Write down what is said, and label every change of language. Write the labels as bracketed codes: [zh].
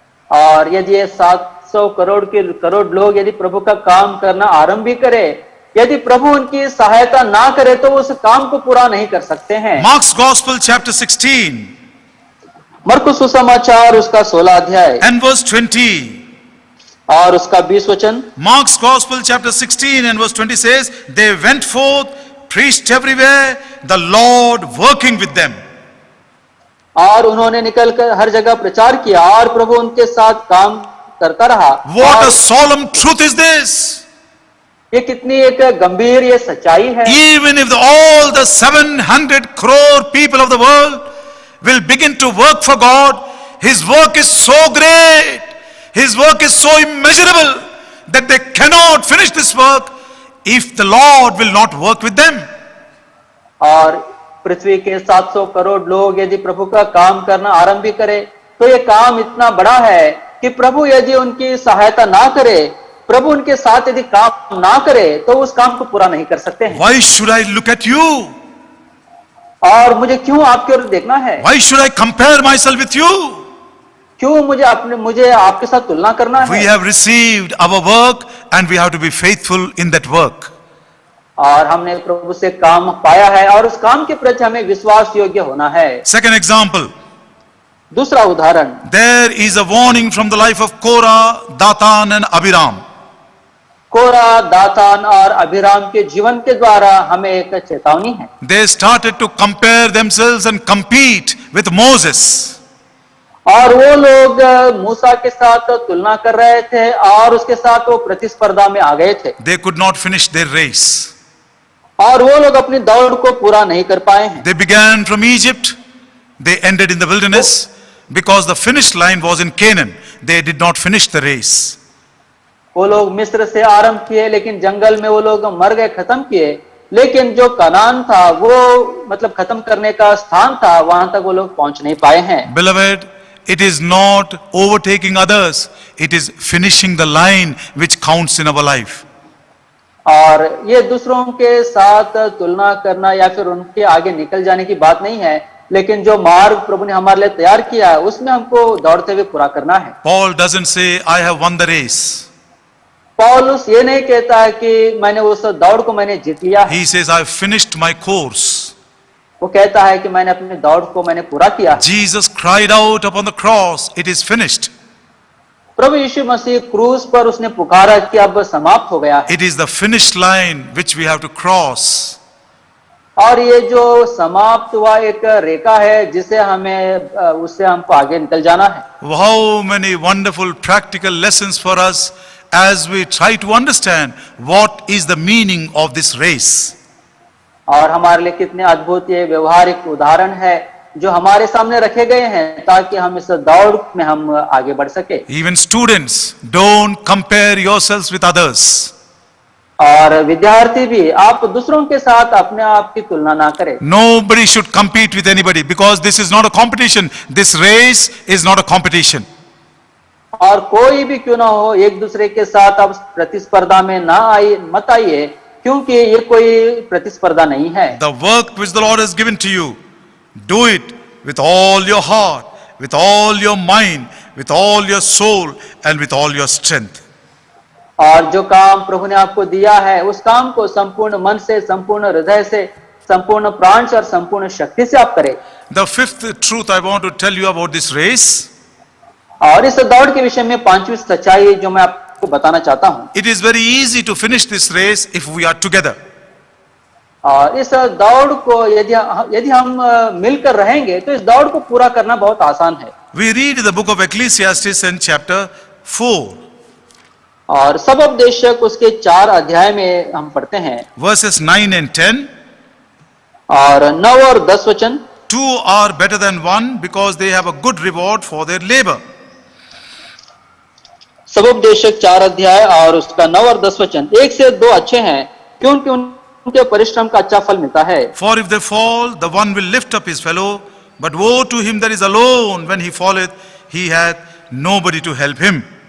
[hi] और यदि ये 700 करोड़ लोग यदि प्रभु का काम करना आरंभ भी करे, यदि प्रभु उनकी सहायता ना करे तो उस काम को पूरा नहीं कर सकते हैं। [en] Mark's Gospel chapter 16 [hi] मरकुस सुसमाचार उसका 16 अध्याय [en] and verse 20. [hi] और उसका 20 वचन। [en] Mark's Gospel chapter 16 and verse 20 says, they went forth, preached everywhere, the Lord working with them. [hi] और उन्होंने निकलकर हर जगह प्रचार किया और प्रभु उनके साथ काम करता रहा। [en] What a solemn truth is this! [hi] ये कितनी एक गंभीर ये सच्चाई है। [en] Even if all the 700 crore people of the world will begin to work for God, His work is so great, His work is so immeasurable that they cannot finish this work if the Lord will not work with them. [hi] और पृथ्वी के 700 करोड़ लोग यदि प्रभु का काम करना आरंभ भी करे तो ये काम इतना बड़ा है कि प्रभु यदि उनकी सहायता ना करे, प्रभु उनके साथ यदि काम ना करे तो उस काम को पूरा नहीं कर सकते हैं। [en] Why should I look at you? [hi] और मुझे क्यों आपकी ओर देखना है? [en] Why should I compare myself with you? [hi] क्यों मुझे आपके साथ तुलना करना है? [en] We have received our work and we have to be faithful in that work. [hi] और हमने प्रभु से काम पाया है और उस काम के प्रति हमें विश्वास योग्य होना है। [en] Second example. [hi] दूसरा उदाहरण, [en] There is a warning from the life of Korah, Datan and Abiram. [hi] कोरा, दातान और अभिराम के जीवन के द्वारा हमें एक चेतावनी है। [en] They started to compare themselves and compete with Moses. [hi] और वो लोग मूसा के साथ तुलना कर रहे थे और उसके साथ वो प्रतिस्पर्धा में आ गए थे। [en] They could not finish their race. [hi] और वो लोग अपनी दौड़ को पूरा नहीं कर पाए हैं। [en] They began from Egypt. They ended in the wilderness because the finish line was in Canaan. They did not finish the race. [hi] वो लोग मिस्र से आरंभ किए लेकिन जंगल में वो लोग मर गए, खत्म किए, लेकिन जो कनान था वो मतलब खत्म करने का स्थान था, वहां तक वो लोग पहुंच नहीं पाए हैं। [en] Beloved, it is not overtaking others, it is finishing the line which counts in our life. [hi] और ये दूसरों के साथ तुलना करना या फिर उनके आगे निकल जाने की बात नहीं है, लेकिन जो मार्ग प्रभु ने हमारे लिए तैयार किया है उसमें हमको दौड़ते हुए पूरा करना है। [en] Paul doesn't say, I have won the race. [hi] पौलुस ये नहीं कहता है कि मैंने उस दौड़ को मैंने जीत लिया है। [en] He says, I have finished my course. [hi] वो कहता है कि मैंने अपनी दौड़ को मैंने पूरा किया। [en] Jesus cried out upon the cross, it is finished. [hi] प्रभु यीशु मसीह क्रूस पर उसने पुकारा कि अब समाप्त हो गया है। [en] It is the finish line which we have to cross. [hi] और ये जो समाप्त हुआ एक रेखा है जिसे हमें उससे हमको आगे निकल जाना है। [en] How many wonderful practical lessons for us as we try to understand what is the meaning of this race. [hi] और हमारे लिए कितने अद्भुत ये व्यवहारिक उदाहरण है जो हमारे सामने रखे गए हैं ताकि हम इस दौड़ में हम आगे बढ़ सके। [en] Even students, don't compare yourselves with others. [hi] और विद्यार्थी भी आप दूसरों के साथ अपने आप की तुलना ना करें। [en] Nobody should compete with anybody because this is not a competition. This race is not a competition. [hi] और कोई भी क्यों ना हो एक दूसरे के साथ आप प्रतिस्पर्धा में ना मत आइए, क्योंकि ये कोई प्रतिस्पर्धा नहीं है। [en] The work which the Lord has given to you, do it with all your heart, with all your mind, with all your soul and with all your strength. [hi] और जो काम प्रभु ने आपको दिया है उस काम को संपूर्ण मन से, संपूर्ण हृदय से, संपूर्ण प्राण से और संपूर्ण शक्ति से आप करें। [en] The fifth truth I want to tell you about this race. [hi] और इस दौड़ के विषय में पांचवी सच्चाई जो मैं आपको बताना चाहता हूं। [en] It is very easy to finish this race if we are together. [hi] और इस दौड़ को यदि हम मिलकर रहेंगे तो इस दौड़ को पूरा करना बहुत आसान है। [en] We read the book of Ecclesiastes in chapter 4. [hi] और सब उपदेशक उसके 4 अध्याय में हम पढ़ते हैं [en] Verses 9 and 10. [hi] और 9 और 10 वचन। [en] 2 are better than 1 because they have a good reward for their labor. [hi] सब उपदेशक 4 अध्याय और उसका 9 और 10 वचन। 1 से 2 अच्छे हैं क्योंकि उनके परिश्रम का अच्छा फल मिलता है। [en] For if they fall, the one will lift up his fellow, but woe to him that is alone when he falleth, he hath nobody to help him.